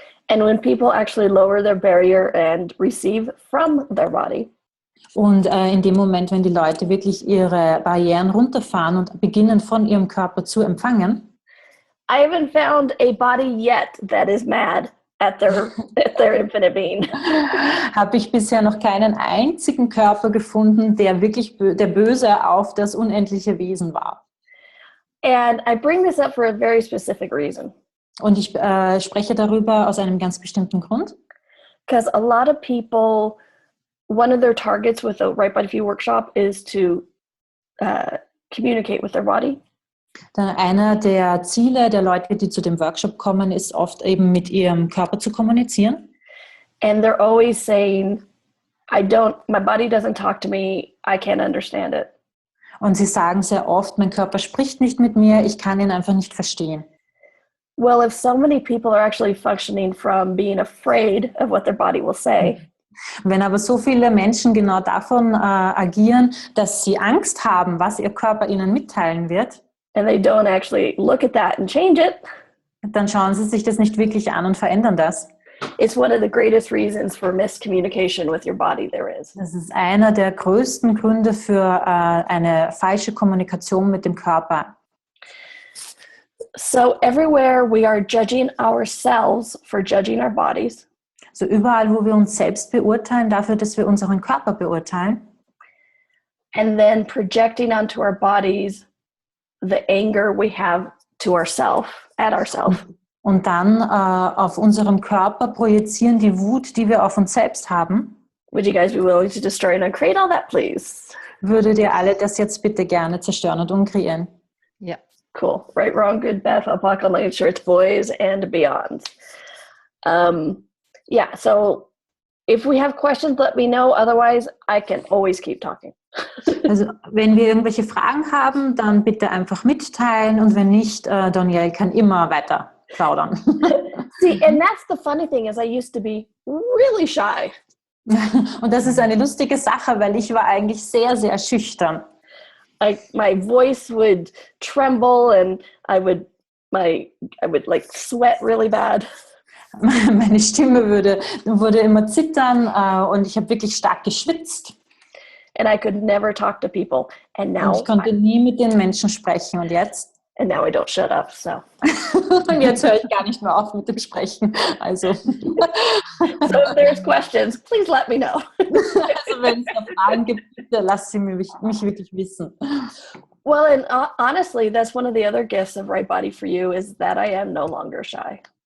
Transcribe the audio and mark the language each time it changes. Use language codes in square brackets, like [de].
[en] And when people actually lower their barrier and receive from their body, [de] Und in dem Moment, wenn die Leute wirklich ihre Barrieren runterfahren und beginnen, von ihrem Körper zu empfangen, [en] I haven't found a body yet that is mad at their infinite being. [de] Habe ich bisher noch keinen einzigen Körper gefunden, der wirklich der Böse auf das unendliche Wesen war. [en] And I bring this up for a very specific reason. [de] Und ich spreche darüber aus einem ganz bestimmten Grund. [en] Because a lot of people, one of their targets with the Right Body For You workshop is to communicate with their body. [de] Dann einer der Ziele der Leute, die zu dem Workshop kommen, ist oft eben mit ihrem Körper zu kommunizieren. [en] And they're always saying, my body doesn't talk to me, I can't understand it. [de] Und sie sagen sehr oft, mein Körper spricht nicht mit mir, ich kann ihn einfach nicht verstehen. [en] Well, if so many people are actually functioning from being afraid of what their body will say, [de] Wenn aber so viele Menschen genau davon agieren, dass sie Angst haben, was ihr Körper ihnen mitteilen wird, [en] and they don't actually look at that and change it, [de] dann schauen sie sich das nicht wirklich an und verändern das. [en] it's one of the greatest reasons for miscommunication with your body there is. [de] Das ist einer der größten Gründe für eine falsche Kommunikation mit dem Körper. [en] So everywhere we are judging ourselves for judging our bodies, [de] So überall, wo wir uns selbst beurteilen, dafür, dass wir unseren Körper beurteilen, [en] and then projecting onto our bodies the anger we have to ourselves, at ourselves. [de] und dann auf unserem Körper projizieren die Wut, die wir auf uns selbst haben. [en] Would you guys be willing to destroy and uncreate all that, please? [de] Würdet ihr alle das jetzt bitte gerne zerstören und umkreieren? Ja. [en] Cool. Right, wrong, good, bad, apocalypse, shirts, boys, and beyond. Yeah, so if we have questions, let me know. Otherwise, I can always keep talking. [de] Also wenn wir irgendwelche Fragen haben, dann bitte einfach mitteilen und wenn nicht, Donnielle kann immer weiter plaudern. [en] See, and that's the funny thing is I used to be really shy. [de] Und das ist eine lustige Sache, weil ich war eigentlich sehr, sehr schüchtern. [en] My voice would tremble and I would like sweat really bad. [de] Meine Stimme wurde immer zittern und ich habe wirklich stark geschwitzt. [en] And I could never talk to people. And now [de] Und ich konnte nie mit den Menschen sprechen. Und jetzt? [en] And now I don't shut up, so. [de] Und jetzt höre ich gar nicht mehr auf mit dem Sprechen. Also. [en] So if there's questions, please let me know. [de] Also wenn es da Fragen gibt, bitte lasst sie mich wirklich wissen. [en] Well, and honestly, that's one of the other gifts of Right Body For You is that I am no longer shy.